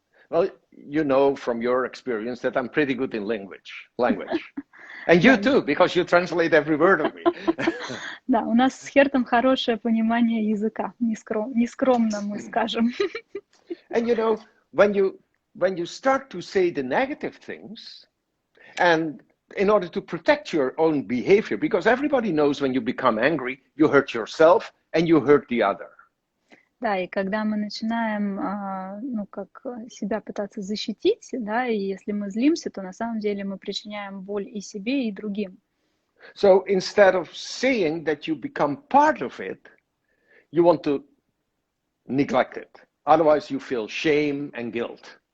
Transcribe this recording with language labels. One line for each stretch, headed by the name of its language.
English: Well, you know from your experience that I'm pretty good in language. And you too, because you translate every word of me.
Russian: Да, у нас с Хертом хорошее понимание языка, нескромно мы скажем.
English: And you know, when you start to say the negative things, and in order to protect your own behavior, because everybody knows when you become angry, you hurt yourself and you hurt the other.
Russian: Да, и когда мы начинаем, как себя пытаться защитить, да, и если мы злимся, то на самом деле мы причиняем боль и себе, и другим.
English: So instead of saying that you become part of it, you want to neglect it. Otherwise you feel shame and guilt.